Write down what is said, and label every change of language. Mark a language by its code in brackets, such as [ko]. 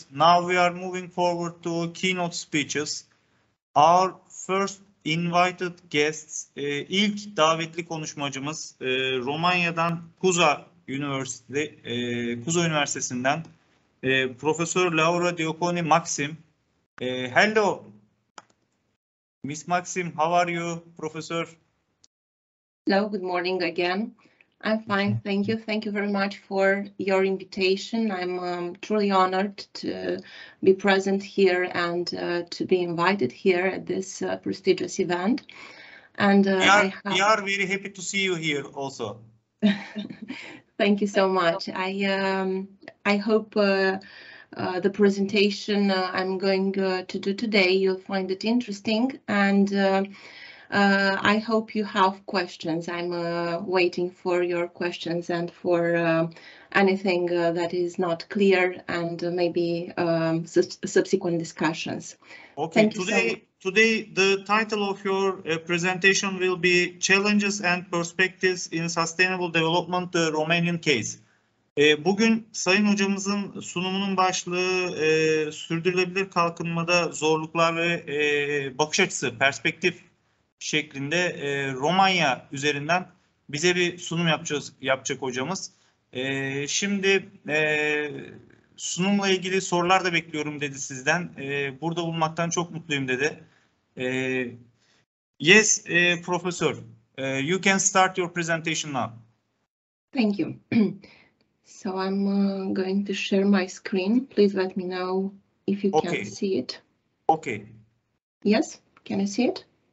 [en] Now we are moving forward to keynote speeches. Our first invited guests, [tr] ilk davetli konuşmacımız Romanya'dan Cuza Üniversitesi'nden Profesör Laura Diaconu Maxim. [en] Hello, Miss Maxim, how are you, Professor? Hello, good morning again. I'm fine, thank you. Thank you very much for your invitation. I'm truly honored to be present here and to be invited here at this prestigious event. And we are very happy to see you here also. Thank you so much. I hope the presentation I'm going to do today, you'll find it interesting, and I hope you have questions. I'm waiting for your questions and for anything that is not clear, and maybe subsequent discussions. Okay, today the title of your presentation will be Challenges and Perspectives in Sustainable Development, the Romanian Case. [tr] Bugün Sayın Hocamızın sunumunun başlığı sürdürülebilir kalkınmada zorluklar ve bakış açısı, perspektif şeklinde Romanya üzerinden bize bir sunum yapacak hocamız. Şimdi sunumla ilgili sorular da bekliyorum dedi sizden. Burada bulunmaktan çok mutluyum dedi. [en] Yes, Professor, you can start your presentation now. Thank you. So I'm going to share my screen. Please let me know if you can see it. Okay. Yes, can you see it?